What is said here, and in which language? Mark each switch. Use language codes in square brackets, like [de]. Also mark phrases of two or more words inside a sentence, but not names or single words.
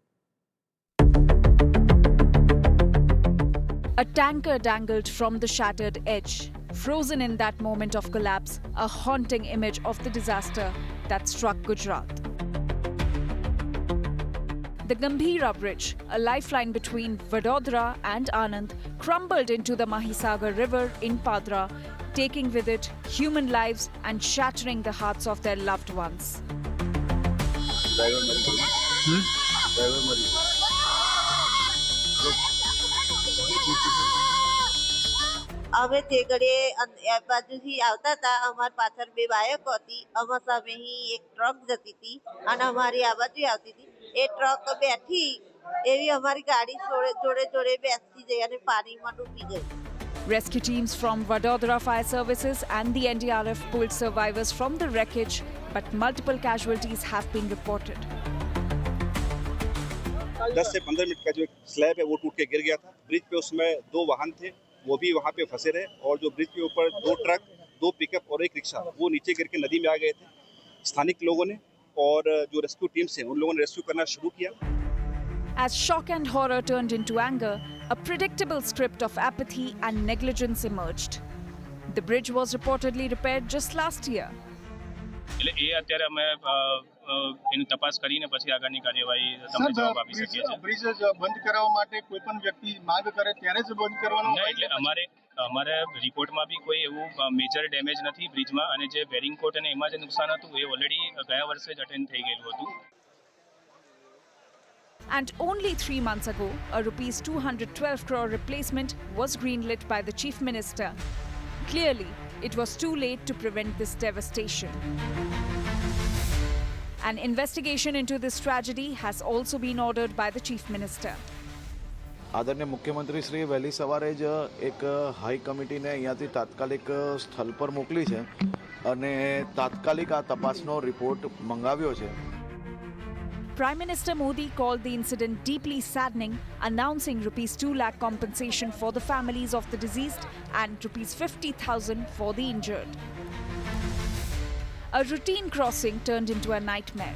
[en] A tanker dangled from the shattered edge, frozen in that moment of collapse, a haunting image of the disaster that struck Gujarat. The Gambhira bridge, a lifeline between Vadodara and Anand, crumbled into the Mahisagar river in Padra, taking with it human lives and shattering the hearts of their loved ones. [gu] અમે તે ઘડીએ બાજુથી આવતા હતા, અમારી પાછળ બે બાઇકો હતી, અમારા સામે ही એક ટ્રક જતી હતી અને અમારી આ બાજુ આવતી હતી. એ ટ્રક બેઠી એવી અમારી ગાડી જોડે જોડે બેસતી જઈ અને પાણીમાં ડૂબી ગઈ. [en] Rescue teams from Vadodara Fire Services and the NDRF pulled survivors from the wreckage, but multiple casualties have been reported. [hi] 10 से 15 मिनट का जो स्लैब है वो टूट के गिर गया था. ब्रिज पे उसमें 2 वाहन थे, वो भी वहाँ पे फंसे रहे, और जो ब्रिज के ऊपर 2 ट्रक, 2 पिकअप और 1 रिक्शा वो नीचे गिर के नदी में आ गए थे. स्थानिक लोगों ने और जो [en] rescue teams [hi] हैं उन लोगों ने रेस्क्यू करना शुरू किया. [en] As shock and horror turned into anger, a predictable script of apathy and negligence emerged. The bridge was reportedly repaired just last year. [gu] એટલે એ અત્યારે અમે એની તપાસ કરીને પછી આગળની કાર્યવાહી તમને જવાબ આપી શકીએ છીએ. બ્રિજ બંધ કરાવવા માટે કોઈ પણ વ્યક્તિ માંગ કરે ત્યારે જ બંધ કરવાનો ના, એટલે અમારે રિપોર્ટમાં બી કોઈ એવું [en] major damage [gu] નથી બ્રિજમાં, અને જે [en] bearing coat [gu] અને એમાં જે નુકસાન હતું એ ઓલરેડી ગયા વર્ષે જ અટેન્ડ થઈ ગયેલું હતું. [en] And only 3 months ago, a rupees 212 crore replacement was greenlit by the Chief Minister. Clearly, it was too late to prevent this devastation. An investigation into this tragedy has also been ordered by the Chief Minister. [gu] આદરણીય મુખ્યમંત્રી શ્રી વહેલી સવારે જ એક [en] high committee [gu] અહીંયાથી તાત્કાલિક સ્થળ પર મોકલી છે અને તાત્કાલિક આ તપાસનો રિપોર્ટ મંગાવ્યો છે. [en] Prime Minister Modi called the incident deeply saddening, announcing rupees 2 lakh compensation for the families of the deceased and rupees 50,000 for the injured. A routine crossing turned into a nightmare.